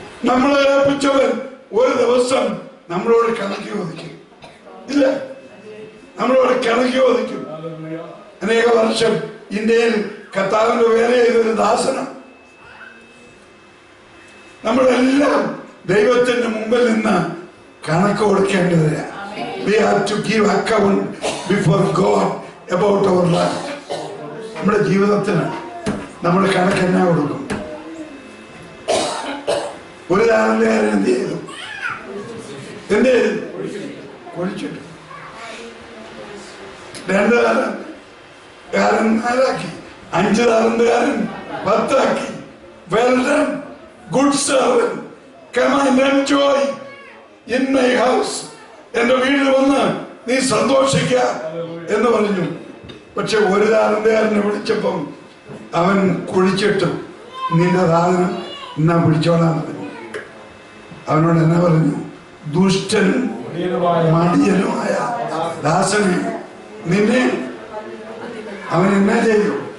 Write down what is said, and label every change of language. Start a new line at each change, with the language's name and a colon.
Malayalam: നമ്മളെ ഏൽപ്പിച്ചവൻ ഒരു ദിവസം നമ്മളോട് കണക്ക് ചോദിക്കും. ഇല്ല, നമ്മളോട് കണക്ക് ചോദിക്കും. അനേക വർഷം ഇന്ത്യയിൽ കർത്താവിന്റെ വേല ചെയ്തൊരു ദാസനം. നമ്മളെല്ലാം ദൈവത്തിന്റെ മുമ്പിൽ നിന്ന് കണക്ക് കൊടുക്കേണ്ടതില്ല.
English: We have to give account before God about our life.
Malayalam: നമ്മുടെ ജീവിതത്തിന് നമ്മൾ കണക്ക് എന്നാ കൊടുക്കും? ഒരു താലന്തുകാരൻ എന്ത് ചെയ്തു? കുഴിച്ചിട്ടു. 2 താലന്തുകാരൻ 4 ആക്കി, 5 താലന്തുകാരൻ 10 ആക്കി.
English: Well done, good servant, come and enjoy in my house.
Malayalam: എന്റെ വീട്ടിൽ വന്ന് നീ സന്തോഷിക്ക എന്ന് പറഞ്ഞു. പക്ഷെ ഒരു താലന്തുകാരനെ വിളിച്ചപ്പം അവൻ കുഴിച്ചിട്ടു. നിന്റെ സാധനം എന്നാ പിടിച്ചോളാൻ പറഞ്ഞു. അവനോട് എന്നാ പറഞ്ഞു? ദുഷ്ടനും മടിയനുമായ ദാസനെ നിന്നെ അവൻ എന്നാ ചെയ്തു?